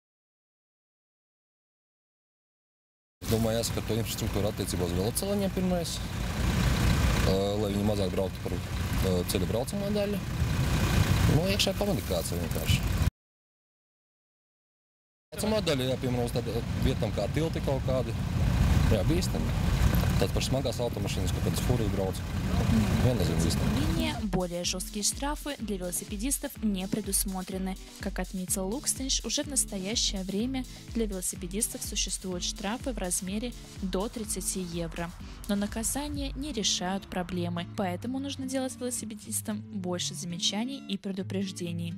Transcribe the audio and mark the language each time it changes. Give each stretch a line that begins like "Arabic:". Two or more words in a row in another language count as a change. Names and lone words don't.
Latvian: Es domāju, jāsaka to infrastruktūru attiecībā uz veloceliņiem pirmais, lai viņi mazāk brauktu par ceļa braucamo daļu. Iekšē komunikācija vienkārši. Braucamā daļa, jā, piemēram, uz tādu vietām kā tilti kaut kādi, jā, bīstami. Tādas pašas smagās automašīnas, kaut kādas fūrijas brauc.
Russian: Менее более жесткие штрафы для велосипедистов не предусмотрены. Как отметил Lukstiņš, уже в настоящее время для велосипедистов существуют штрафы в размере до 30 евро. Но наказания не решают проблемы, поэтому нужно делать велосипедистам больше замечаний и предупреждений.